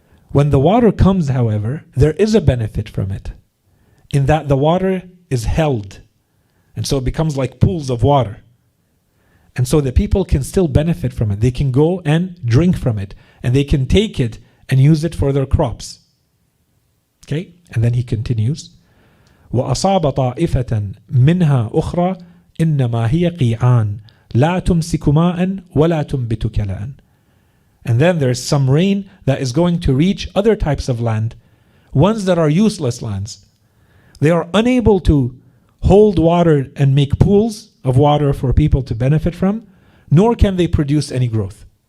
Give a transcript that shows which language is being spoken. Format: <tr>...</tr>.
<en>When the water comes, however, there is a benefit from it, in that the water is held, and so it becomes like pools of water. And so the people can still benefit from it. They can go and drink from it, and they can take it and use it for their crops. Okay, and then he continues,</en> <ar>وَأَصَابَ طَائِفَةً مِنْهَا أُخْرَى إِنَّمَا هِيَ قِيعَانٌ لَا تُمْسِكُ مَاءً وَلَا تُنْبِتُ كَلَاءً.</ar> <en>And then there's some rain that is going to reach other types of land, ones that are useless lands. They are unable to hold water and make pools of water for people to benefit from, nor can they produce any growth.</en>